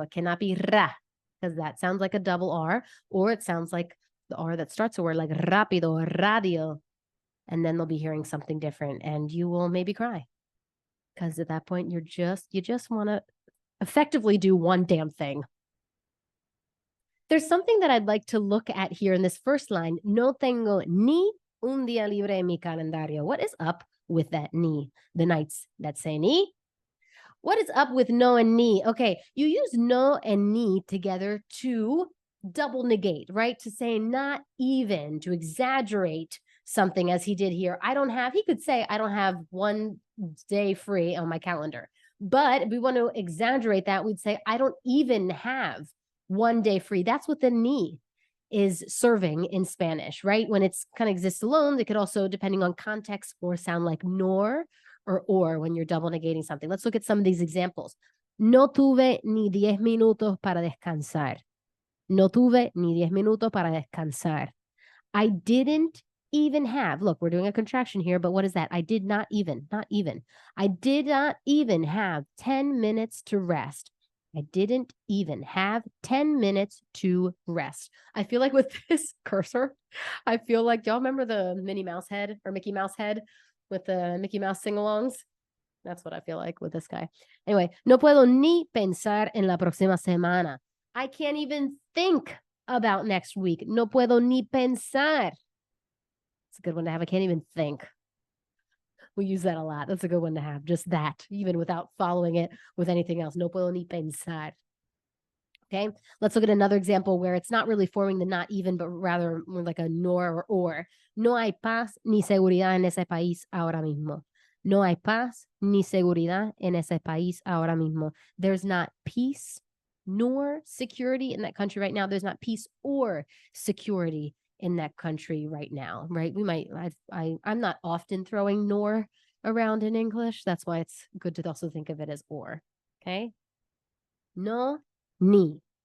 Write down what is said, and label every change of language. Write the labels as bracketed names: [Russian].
[English] It cannot be ra, because that sounds like a double R, or it sounds like the R that starts a word like rápido, radio. And then they'll be hearing something different, and you will maybe cry. Because at that point, you just want to effectively do one damn thing. There's something that I'd like to look at here in this first line. [Spanish] No tengo ni un día libre en mi calendario. [English] What is up with that ni? The nights that say ni? What is up with no and ni? Okay, you use no and ni together to double negate, right? To say not even, to exaggerate something as he did here. He could say, I don't have one day free on my calendar. But if we want to exaggerate that, we'd say, I don't even have one day free. That's what the ni is serving in Spanish, right? When it's kind of exists alone, it could also, depending on context, or sound like nor or when you're double negating something. Let's look at some of these examples. [Spanish] No tuve ni 10 minutos para descansar. No tuve ni 10 minutos para descansar. [English] I didn't even have, look, we're doing a contraction here, but what is that? I did not even. I did not even have 10 minutes to rest. I didn't even have 10 minutes to rest. I feel like with this cursor, I feel like, y'all remember the Minnie Mouse head or Mickey Mouse head with the Mickey Mouse sing-alongs? That's what I feel like with this guy. [Spanish] Anyway, no puedo ni pensar en la próxima semana. [English] I can't even think about next week. [Spanish] No puedo ni pensar. [English] It's a good one to have. I can't even think. We use that a lot. That's a good one to have. Just that, even without following it with anything else. [Spanish] No puedo ni pensar. [English] Okay, let's look at another example where it's not really forming the not even, but rather more like a nor or. [Spanish] No hay paz ni seguridad en ese país ahora mismo. No hay paz ni seguridad en ese país ahora mismo. [English] There's not peace nor security in that country right now. There's not peace or security in that country right now, right? We might, I'm not often throwing nor around in English. That's why it's good to also think of it as or, okay? No, ni.